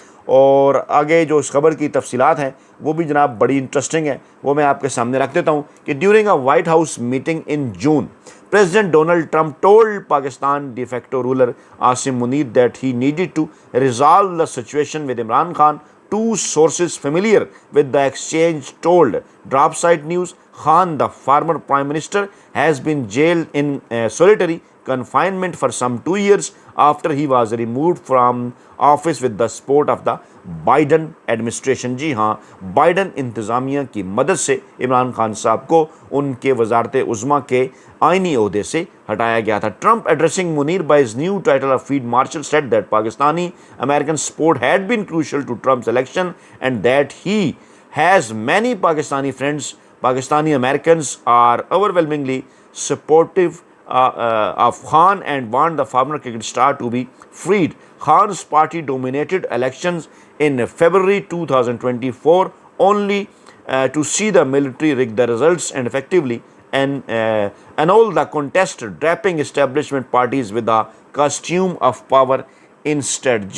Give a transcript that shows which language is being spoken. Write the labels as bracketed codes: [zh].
[hi] और आगे जो इस खबर की तफसीलात हैं वो भी जनाब बड़ी इंटरेस्टिंग है, वो मैं आपके सामने रख देता हूँ कि [en] During a White House meeting in June, President Donald Trump told Pakistan de facto ruler Asim Munir that he needed to resolve the situation with Imran Khan. Two sources familiar with the exchange told Dropsite News Khan, the former Prime Minister, has been jailed in solitary confinement for some 2 years after he was removed from office with the support of the Biden administration. [hi] जी हाँ, Biden इंतज़ामिया की मदद से इमरान खान साहब को उनके वजारत उज़्मा के आइनी ओहदे से हटाया गया था। [en] Trump addressing Munir by his new title of field marshal said that Pakistani American support had been crucial to Trump's election and that he has many Pakistani friends. Pakistani Americans are overwhelmingly supportive of Khan and want the former cricket star to be freed. Khan's party dominated elections in February 2024 only to see the military rig the results and effectively annul the contest, draping establishment parties with the costume of power instead.